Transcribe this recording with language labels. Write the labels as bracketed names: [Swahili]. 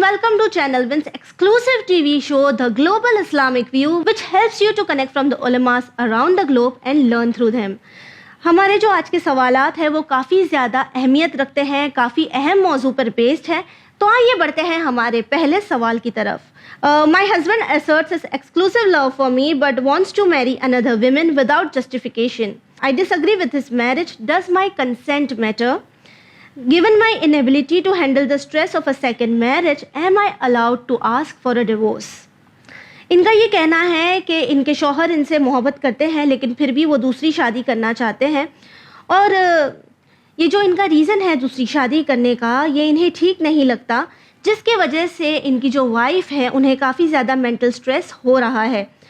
[English] Welcome to Channel Win's exclusive TV show, The Global Islamic View, which helps you to connect from the ulamas around the globe and learn through them. [Urdu] ہمارے جو آج کے سوالات ہیں وہ کافی زیادہ اہمیت رکھتے ہیں, کافی اہم موضوع پر بیسڈ ہیں. تو آئیے بڑھتے ہیں ہمارے پہلے سوال کی طرف. [English] My husband asserts his exclusive love for me but wants to marry another woman without justification. I disagree with his marriage. Does my consent matter? Given my inability to handle the stress of a second marriage, am I allowed to ask for a divorce? [Urdu] ان کا یہ کہنا ہے کہ ان کے شوہر ان سے محبت کرتے ہیں لیکن پھر بھی وہ دوسری شادی کرنا چاہتے ہیں, اور یہ جو ان کا ریزن ہے دوسری شادی کرنے کا, یہ انہیں ٹھیک نہیں لگتا, جس کی وجہ سے ان کی جو وائف ہے انہیں کافی زیادہ مینٹل سٹریس ہو رہا ہے.